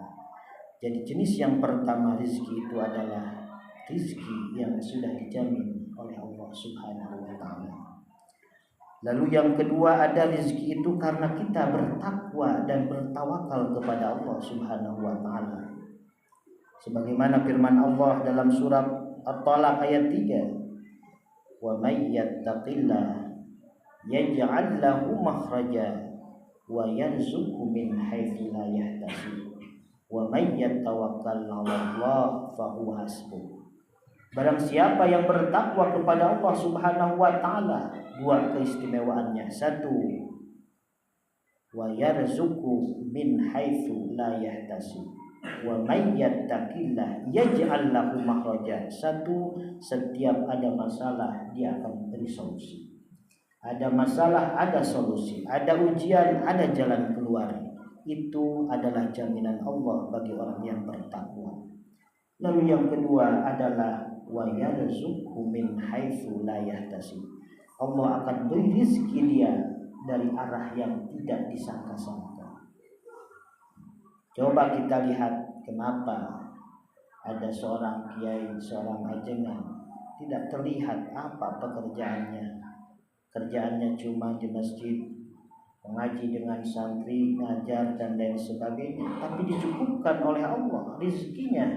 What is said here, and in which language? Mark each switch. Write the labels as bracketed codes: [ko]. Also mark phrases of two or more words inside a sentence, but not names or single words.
[id] Jadi jenis yang pertama rezeki itu adalah rezeki yang sudah dijamin oleh Allah [ar] سبحانه وتعالى. [id] Lalu yang kedua, ada rezeki itu karena kita bertakwa dan bertawakal kepada Allah [ar] سبحانه وتعالى. [id] Sebagaimana firman Allah dalam surat At-Talaq ayat 3, [ar] "ومن يتق الله يجعل له مخرجا ويرزقه من حيث لا يحتسب ومن يتوكل على الله فهو حسبه." [id] Barang siapa yang bertakwa kepada Allah [ar] سبحانه وتعالى, [id] dua keistimewaannya. Satu, [ar] ويرزقه من حيث لا يحتسب ومن يتق الله يجعل له مخرجا. [id] Satu, setiap ada masalah dia akan beri solusi. Ada masalah, ada solusi. Ada ujian, ada jalan keluar. Itu adalah jaminan Allah bagi orang yang bertakwa. Lalu yang kedua adalah [ar] ويرزقه من حيث لا يحتسب. [id] Allah akan beri rezeki dia dari arah yang tidak disangka-sangka. Coba kita lihat kenapa ada seorang kiai, seorang ajengan tidak terlihat apa pekerjaannya. Kerjaannya cuma di masjid, mengaji dengan santri, ngajar dan lain sebagainya, tapi dicukupkan oleh Allah rezekinya.